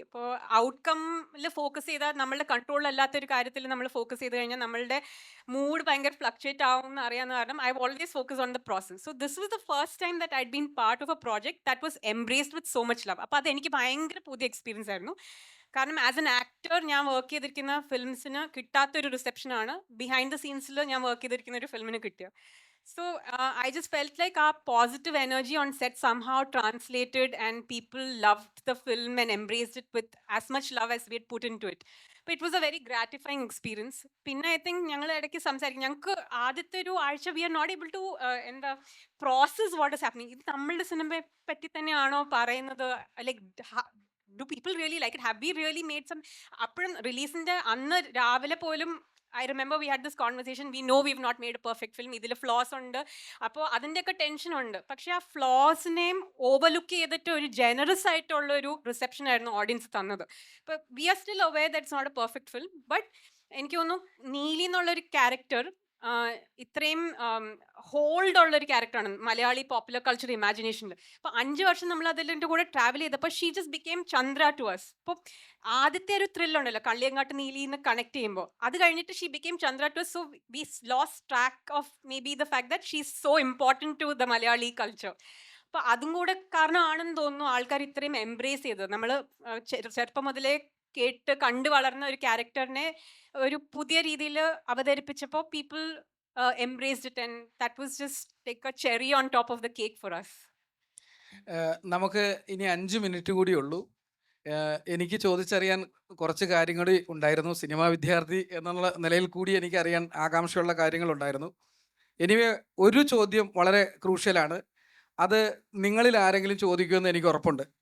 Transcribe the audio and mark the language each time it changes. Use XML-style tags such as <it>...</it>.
<ml>അപ്പോൾ ഔട്ട്കമ്മിൽ ഫോക്കസ് ചെയ്താൽ നമ്മളുടെ കൺട്രോളിലല്ലാത്തൊരു കാര്യത്തിൽ നമ്മൾ ഫോക്കസ് ചെയ്ത് കഴിഞ്ഞാൽ നമ്മളുടെ മൂഡ് ഭയങ്കര ഫ്ലക്ച്വേറ്റ് ആവും എന്ന് അറിയാവുന്ന കാരണം</ml> <en>I always focus on the process. So this was the first time that I been part of a project that was embraced with so much love.</en> <ml>അപ്പോൾ അതെനിക്ക് ഭയങ്കര പുതിയ എക്സ്പീരിയൻസ് ആയിരുന്നു. കാരണം</ml> <en>as an actor</en> <ml>ഞാൻ വർക്ക് ചെയ്തിരിക്കുന്ന ഫിലിംസിന് കിട്ടാത്തൊരു റിസപ്ഷനാണ് behind the സീൻസിൽ ഞാൻ വർക്ക് ചെയ്തിരിക്കുന്ന ഒരു ഫിലിമിന് കിട്ടിയത്.</ml> <en>So I just felt like our positive energy on set somehow translated and people loved the film and embraced it with as much love as we had put into it. But it was a very gratifying experience.</en> <ml>പിന്നെ I think ഞങ്ങൾ ഇടയ്ക്ക് സംസാരിക്കും, ഞങ്ങൾക്ക് ആദ്യത്തെ ഒരു ആഴ്ച</ml> <en>we are not able to</en> <ml>എന്താ</ml> <en>Process what is happening.</en> <ml>ഇത് നമ്മളുടെ സിനിമയെ പറ്റി തന്നെയാണോ പറയുന്നത്,</ml> <en>Like do people really like it, have we really made some.</en> <ml>അപ്പോഴും റിലീസിൻ്റെ അന്ന് രാവിലെ പോലും</ml> <en>I remember we had this conversation. We know we've not made a perfect film.</en> <ml>ഇതിൽ ഫ്ലോസ് ഉണ്ട്. അപ്പോൾ അതിൻ്റെയൊക്കെ ടെൻഷൻ ഉണ്ട്. പക്ഷേ ആ ഫ്ലോസിനെയും ഓവർലുക്ക് ചെയ്തിട്ട് ഒരു ജനറസ് ആയിട്ടുള്ള ഒരു റിസപ്ഷൻ ആയിരുന്നു ഓഡിയൻസ് തന്നത്. അപ്പോൾ</ml> <en>we are still aware that it's not a perfect film, but</en> <ml>എനിക്ക് തോന്നുന്നു നീലി എന്നുള്ളൊരു ക്യാരക്ടർ ഇത്രയും ഹോൾഡ് ഉള്ള ഒരു ക്യാരക്ടറാണ് മലയാളി പോപ്പുലർ കൾച്ചർ ഇമാജിനേഷനിൽ. അപ്പോൾ 5 വർഷം നമ്മൾ അതിൻ്റെ കൂടെ ട്രാവൽ ചെയ്തപ്പോൾ</ml> <en>She just became Chandra to us.</en> <ml>അപ്പോൾ ആദ്യത്തെ ഒരു ത്രിൽ ഉണ്ടല്ലോ കള്ളിയങ്കാട്ട് നീലിന്ന് കണക്ട് ചെയ്യുമ്പോൾ, അത് കഴിഞ്ഞിട്ട്</ml> <en>She became Chandra to us. So we lost track of maybe the fact that she is so important to the Malayali culture.</en> <ml>അപ്പോൾ അതും കൂടെ കാരണമാണെന്ന് തോന്നുന്നു ആൾക്കാർ ഇത്രയും എംബ്രേസ് ചെയ്തത്. നമ്മൾ ചെറുപ്പം മുതലേ കേട്ട് കണ്ടു വളർന്ന ഒരു ക്യാരക്ടറിനെ ഒരു പുതിയ രീതിയിൽ അവതരിപ്പിച്ചപ്പോൾ</ml> <en>People embraced it, and that was just like a cherry on top of the cake for us.</en> <ml>നമുക്ക് ഇനി 5 മിനിറ്റ് കൂടി ഉള്ളൂ. എനിക്ക് ചോദിച്ചറിയാൻ കുറച്ച് കാര്യങ്ങൾ ഉണ്ടായിരുന്നു. സിനിമാ വിദ്യാർത്ഥി എന്നുള്ള നിലയിൽ കൂടി എനിക്കറിയാൻ ആകാംക്ഷയുള്ള കാര്യങ്ങളുണ്ടായിരുന്നു. എനിവേ ഒരു ചോദ്യം വളരെ ക്രൂഷ്യലാണ്. അത് നിങ്ങളിൽ ആരെങ്കിലും ചോദിക്കുമെന്ന് എനിക്ക് ഉറപ്പുണ്ട്.</ml>